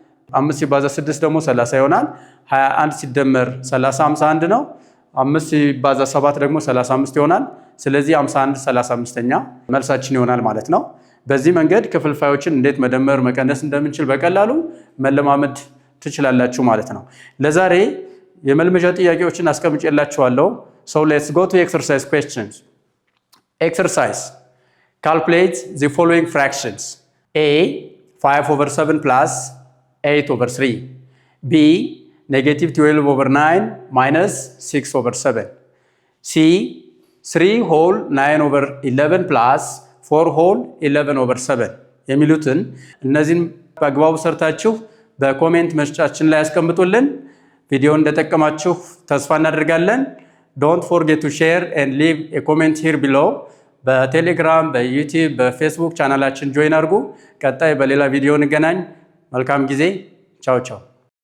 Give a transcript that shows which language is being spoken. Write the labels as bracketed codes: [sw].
[am] 5 ሲባዛ 6 ደግሞ 30 ይሆናል። 21 ሲደመር 30 51 ነው። 5 ሲባዛ 7 ደግሞ 35 ይሆናል። ስለዚህ 51 35ኛ መልሳችን ይሆናል ማለት ነው። በዚህ መንገድ ክፍልፋዮችን እንዴት መደመር መቀነስ እንደምንችል በቀላሉ መለማመድ ትችላላችሁ ማለት ነው። ለዛሬ የመልመጃ ጥያቄዎችን አስቀምጬላችኋለሁ። [en] So let's go to exercise questions. Exercise. Calculate the following fractions. A 5/7 plus 8/3. B -12/9 minus 6/7. C 3 whole 9/11 plus 4 whole 11/7 [am] የሚሉትን እነዚህን በአግባቡ ሰርታችሁ በኮሜንት መስጫችን ላይ ያስቀምጡልን። ቪዲዮ እንደጠቀማችሁ ተስፋ እናደርጋለን። [en] Don't forget to share and leave a comment here below. [am] በቴሌግራም፣ በዩቲዩብ፣ በፌስቡክ ቻናላችን ጆይን አድርጉ። ቀጣይ በሌላ ቪዲዮ እንገናኝ። መልካም ጊዜ። ቻው ቻው።